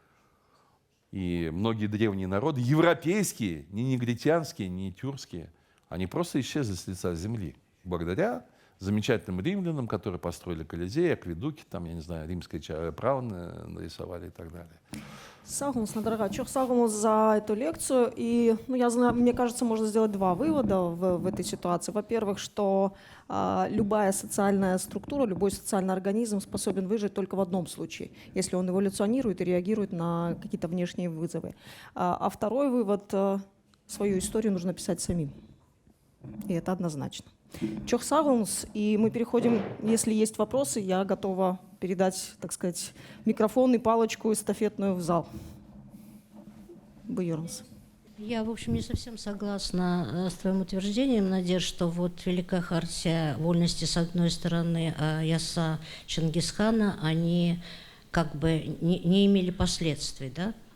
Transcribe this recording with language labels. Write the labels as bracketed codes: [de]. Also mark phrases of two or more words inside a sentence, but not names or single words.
[ru] И многие древние народы, европейские, не негритянские, не тюркские, они просто исчезли с лица земли. Благодаря замечательным римлянам, которые построили Колизей, акведуки, там, я не знаю, римское право нарисовали и так далее. [crh] Сау olun, дорогая. Çok sağ olun [ru] за эту лекцию. И, ну, я знаю, мне кажется, можно сделать два вывода в этой ситуации. Во-первых, что любая социальная структура, любой социальный организм способен выжить только в одном случае, если он эволюционирует и реагирует на какие-то внешние вызовы. А второй вывод, свою историю нужно писать самим. И это однозначно. [crh] Çok sağ olun. [ru] И мы переходим, если есть вопросы, я готова передать, так сказать, микрофон и палочку эстафетную в зал. [crh] Buyurunuz. [ru] Я, в общем, не совсем согласна с твоим утверждением, Надежда, что вот Великая Хартия вольности, с одной стороны, а Яса Чингисхана, они как бы не имели последствий, да?